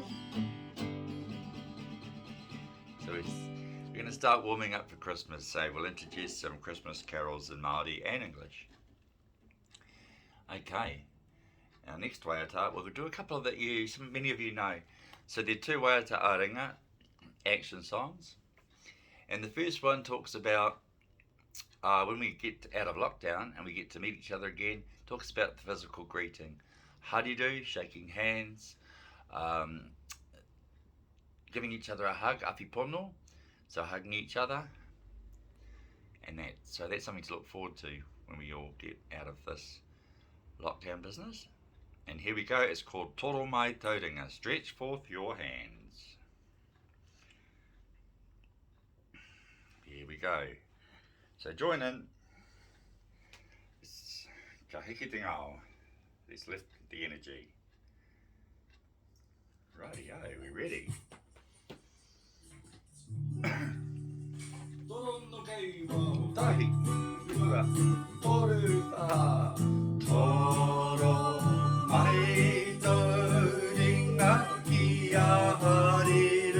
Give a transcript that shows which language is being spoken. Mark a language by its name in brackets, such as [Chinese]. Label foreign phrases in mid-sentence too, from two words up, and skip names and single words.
[English] So we're going to start warming up for Christmas. So we'll introduce some Christmas carols in Māori and English. Okay. Our next waiata, we'll do a couple that many of you know. So they're two [Māori] waiata aringa [English] action songs. And the first one talks about when we get out of lockdown and we get to meet each other again, talks about the physical greeting. Hariru, shaking hands, giving each other a hug, apipono, so hugging each other. And so that's something to look forward to when we all get out of this lockdown business. And here we go, it's called Toro Mai Tauranga, stretch forth your hands. Here we go. So join in. [Māori] Ka hiki te ngao. [English] Let's lift the energy. Rightio, we're ready. [Māori] Tahi, ua, toru paha. Toro mai tauranga ki a hariru.